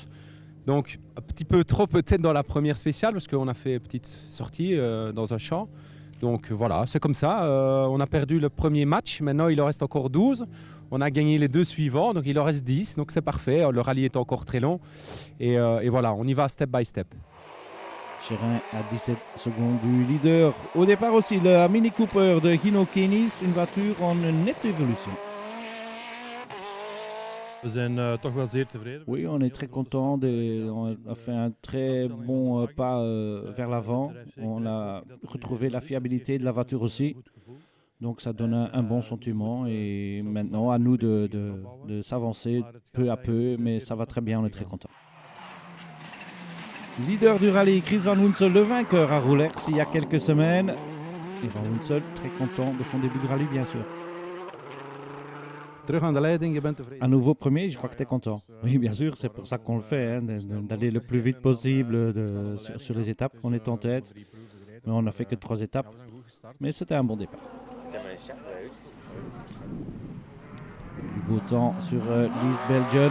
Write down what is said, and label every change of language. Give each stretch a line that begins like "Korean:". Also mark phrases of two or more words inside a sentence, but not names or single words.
French: Donc, un petit peu trop peut-être dans la première spéciale, parce qu'on a fait une petite sortie dans un champ. Donc voilà, c'est comme ça. On a perdu le premier match. Maintenant, il en reste encore 12. On a gagné les 2 suivants, donc il en reste 10. Donc c'est parfait. Le rallye est encore très long. Et voilà, on y va
English: step by step.
French: Chérin à 17 secondes du leader. Au départ aussi, la Mini Cooper de Hino Kenis, une voiture en nette évolution. Oui, on est très content. On a fait un très bon pas vers l'avant. On a retrouvé la fiabilité de la voiture aussi. Donc ça donne un bon sentiment et maintenant à nous de s'avancer peu à peu, mais ça va très bien, on est très content. Leader du rallye, Chris Van Hunsel, le vainqueur à Roulers il y a quelques semaines. Et Van Hunsel très content de son début de rallye bien sûr.
Dutch: Terug aan de leiding, je bent tevreden.
French: À nouveau premier, je crois que tu es content. Oui, bien sûr, c'est pour ça qu'on le fait, hein, d'aller le plus vite possible sur les étapes. On est en tête, mais on n'a fait que 3 étapes. Mais c'était un bon départ. Du beau temps sur l'East Belgian.